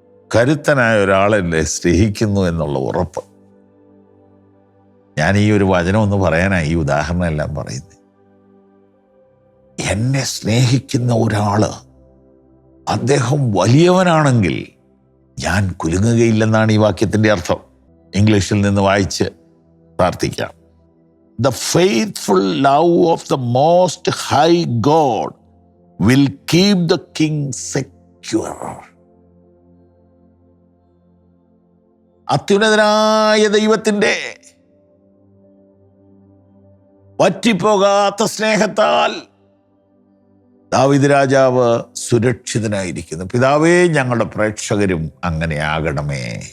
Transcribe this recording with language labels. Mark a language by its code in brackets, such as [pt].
[ml] കരുത്തനായ ഒരാളെന്നെ സ്നേഹിക്കുന്നു എന്നുള്ള ഉറപ്പ്. ഞാൻ ഈ ഒരു വചനം ഒന്ന് പറയാനാണ് ഈ ഉദാഹരണം എല്ലാം പറയുന്നത്. എന്നെ സ്നേഹിക്കുന്ന ഒരാള്, അദ്ദേഹം വലിയവനാണെങ്കിൽ ഞാൻ കുലുങ്ങുകയില്ലെന്നാണ് ഈ വാക്യത്തിൻ്റെ അർത്ഥം. ഇംഗ്ലീഷിൽ നിന്ന് വായിച്ച് പ്രാർത്ഥിക്കാം. [en] The faithful love of the Most High God will keep the king secure. [ml] അത്യുന്നതനായ ദൈവത്തിൻ്റെ വറ്റിപ്പോകാത്ത സ്നേഹത്താൽ ദാവീദ് രാജാവ് സുരക്ഷിതനായിരിക്കുന്നു. പിതാവേ, ഞങ്ങളുടെ പ്രേക്ഷകരും അങ്ങനെ ആകണമേ.